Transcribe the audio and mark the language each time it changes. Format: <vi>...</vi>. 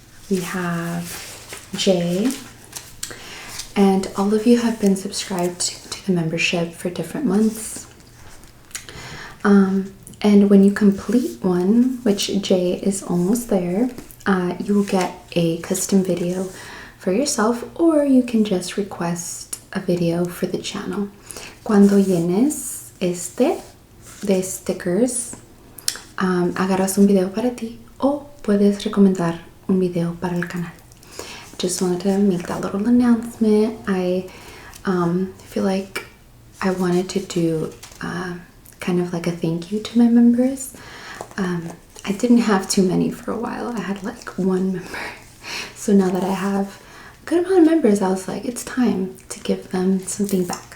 <en>We have Jay. And all of you have been subscribed to the membership for different months. And when you complete one, which Jay is almost there, you will get a custom video for yourself, or you can just request a video for the channel.</en> <es>Cuando llenes este de stickers, agarras un video para ti o puedes recomendar un video para el canal.</es> <en>Just wanted to make that little announcement. I feel like I wanted to do kind of like a thank you to my members. I didn't have too many for a while. I had like one member. So now that I have a good amount of members, I was like, it's time to give them something back.</en>